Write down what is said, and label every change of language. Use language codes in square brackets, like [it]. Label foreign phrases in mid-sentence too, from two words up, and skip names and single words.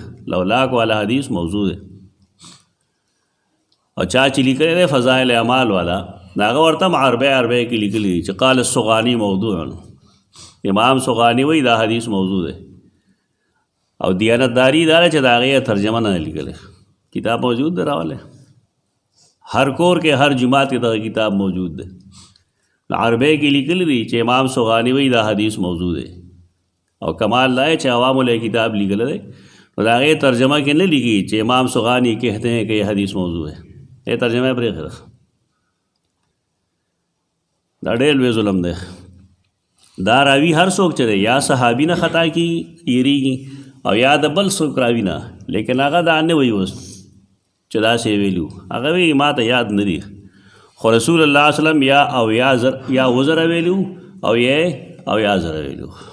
[ps] لولاک والا حدیث موضوع دی. او چا چې لیکلی دی فضائل اعمال والا هغه ورته هم عربی کې لیکلي دي چې [ar] قال الصغانی موضوع. [ps] امام صغانی وایي دا حدیث موضوع دی. او دیانتداري دا ده چې د هغې ترجمه نه لیکلی، کتاب موجود دی راولی. ہر کور کے ہر جماعت کی دغه کتاب موجود دی. عربی کې لیکلی دی چې امام صغانی وایي دا حدیث موضوع دی. او کمال دا چې عوامو له کتاب لیکلی دی نو د هغې ترجمه کې نه لیکي چې امام صغانی [ur] کہتے ہیں کہ یہ حدیث موضوع ہے. [ps] یہ ترجمه یې پرېښې ده. دا ډېر لوی ظلم دی. دا راوي هر څوک چې دی یا صحابي نه خطا کېږي تېرېږي او یا د بل څوک راوي نه، لیکن هغه دا نه وایي اوس چې داسې ویلو. هغه وایي ما ته یاد نه دي، خو رسول الله [ar] صلی الله علیه وسلم [ps] یا وزره ویلو او یا زره ویلو.